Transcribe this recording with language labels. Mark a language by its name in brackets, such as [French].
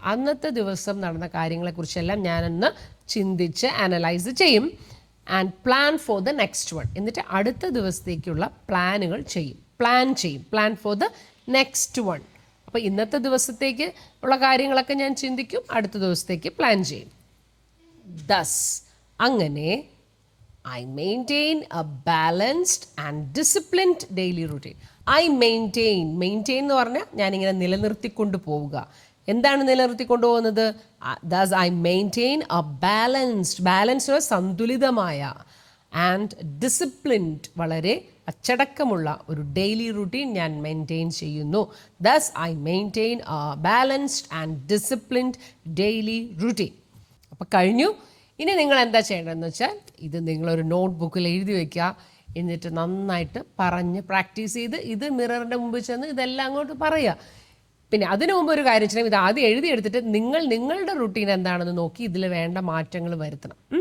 [Malayalam] അന്നത്തെ ദിവസം നടന്ന കാര്യങ്ങളെക്കുറിച്ചെല്ലാം ഞാനൊന്ന് ചിന്തിച്ച് അനലൈസ് ചെയ്യും. [English] And plan for the next one. [Malayalam] എന്നിട്ട് അടുത്ത ദിവസത്തേക്കുള്ള പ്ലാനുകൾ ചെയ്യും, [English] Plan for the next one. [Malayalam] അപ്പോൾ ഇന്നത്തെ ദിവസത്തേക്ക് ഉള്ള കാര്യങ്ങളൊക്കെ ഞാൻ ചിന്തിക്കും, അടുത്ത ദിവസത്തേക്ക് പ്ലാൻ ചെയ്യും. [English] Thus, അങ്ങനെ I maintain a balanced and disciplined daily routine. [Malayalam] maintain എന്ന് പറഞ്ഞാൽ ഞാനിങ്ങനെ നിലനിർത്തിക്കൊണ്ട് പോവുക. എന്താണ് നിലനിർത്തിക്കൊണ്ട് പോകുന്നത്? [English] Thus I maintain a balanced [Malayalam] സന്തുലിതമായ ആൻഡ് ഡിസിപ്ലിൻഡ്, വളരെ അച്ചടക്കമുള്ള ഒരു ഡെയിലി റുട്ടീൻ ഞാൻ മെയിൻറ്റെയിൻ ചെയ്യുന്നു. [English] Thus I maintain a balanced and disciplined daily routine. [Malayalam] അപ്പോൾ കഴിഞ്ഞു. ഇനി നിങ്ങൾ എന്താ ചെയ്യേണ്ടതെന്ന് വെച്ചാൽ, ഇത് നിങ്ങളൊരു നോട്ട് ബുക്കിൽ എഴുതി വയ്ക്കുക. എന്നിട്ട് നന്നായിട്ട് പറഞ്ഞ് പ്രാക്ടീസ് ചെയ്ത് ഇത് മിററിൻ്റെ മുമ്പിൽ ചെന്ന് ഇതെല്ലാം അങ്ങോട്ട് പറയുക. പിന്നെ അതിനു മുമ്പ് ഒരു കാര്യം ചെയ്യണം, ഇത് ആദ്യം എഴുതിയെടുത്തിട്ട് നിങ്ങളുടെ റുട്ടീൻ എന്താണെന്ന് നോക്കി ഇതിൽ വേണ്ട മാറ്റങ്ങൾ വരുത്തണം.